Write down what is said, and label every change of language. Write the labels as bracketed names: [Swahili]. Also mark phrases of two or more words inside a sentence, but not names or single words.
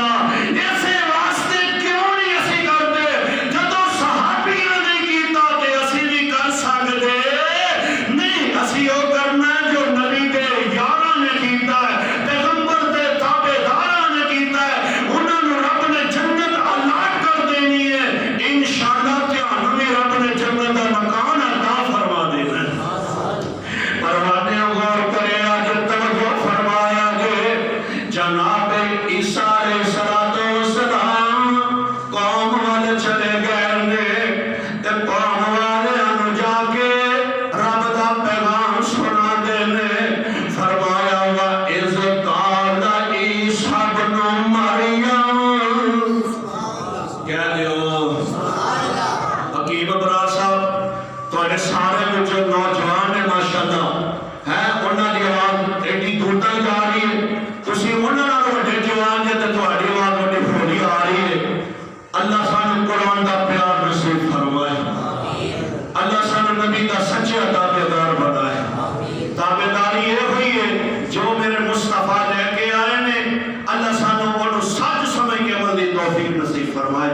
[Punjabi] اسے واسطے کیوں نہیں اسی کرتے؟ جدوں صحابیاں نے کیتا تے اسی بھی کر سکتے نہیں۔ اسی او کرنا ہے جو نبی دے یاراں نے کیتا ہے، پیغمبر دے تابعداراں نے کیتا ہے، انہاں نوں رب نے جنت الاٹ کر دینی ہے، انشاءاللہ تہانوں بھی رب نے جنت دا مکان عطا فرما دینا ہے۔ پروانے غور کرے آج توجہ فرمایا کہ جناب عیسیٰ [Arabic] علیہ السلام [Punjabi] قوم والے چلے گئے نے، تے قوم والے انہوں جا کے رب دا پیغام سنا دینے۔ [Arabic] فرمایا وَإِذْ قَالَ عِيسَىٰ ابْنُ مَرْيَمَ، [Punjabi] کہہ دیو حکیم ابرار صاحب تواڈے سارے وچ نوجوان نے ماشاءاللہ ہے، انہاں دی آواز ایڈی دور تک جا رہی ہے، تسی انہاں نال وڈے جوان جے تے تواڈی آواز وڈی پھولی آ رہی ہے۔ اللہ سانو قرآن دا پیار نصیب فرمائے، اللہ سانو نبی دا سچا تابعدار بنائے۔ تابعداری یہ ہوئی ہے جو میرے مصطفیٰ لے کے آئے نے، اللہ سانو انہوں سچ سمجھ کے عمل دی توفیق نصیب فرمائے۔